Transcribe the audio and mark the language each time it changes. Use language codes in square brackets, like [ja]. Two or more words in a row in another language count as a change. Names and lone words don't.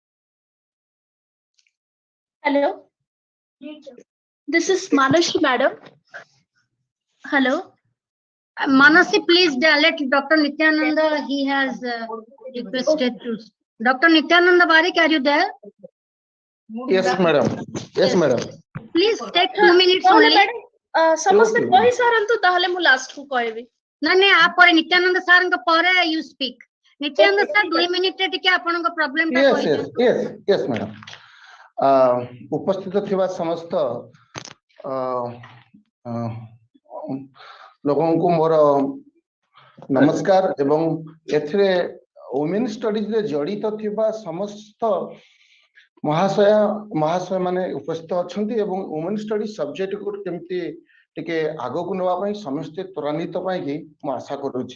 [en] Hello. This is Manasi, madam. Hello. Manasi, please let Dr. Nityananda, he has requested to. Dr. Nityananda Barik, are you there? Yes, madam. Yes, madam. Please take 2 minutes only. [or] ସମସ୍ତେ କହି ସାରନ୍ତୁ ତାହେଲେ ମୁଁ ଲାଷ୍ଟ କୁ କହିବି ନାଇଁ ଆ ପରେ ନିତ୍ୟାନନ୍ଦ ସାର୍ ଙ୍କ ପରେ [en] you speak. [or] ନିତ୍ୟାନନ୍ଦ ସାର୍ 2 ମିନିଟ ରେ ଟିକେ ଆପଣଙ୍କ ପ୍ରୋବ୍ଲେମ ଟା କହିଦିଅନ୍ତୁ. [en] Yes, madam. [or] ଉପସ୍ଥିତ ଥିବା ସମସ୍ତ ଲୋକଙ୍କୁ ମୋର ନମସ୍କାର ଏବଂ ଏଥିରେ [en] women studies [or] ରେ ଜଡିତ ଥିବା ସମସ୍ତ ମହାଶୟ ମାନେ ଉପସ୍ଥିତ ଅଛନ୍ତି ଏବଂ [en] women study subject [or] କୁ କେମିତି ଟିକେ ଆଗକୁ ନେବା ପାଇଁ ସମସ୍ତେ ତ୍ୱରାନ୍ୱିତ ପାଇକି ମୁଁ ଆଶା କରୁଛି।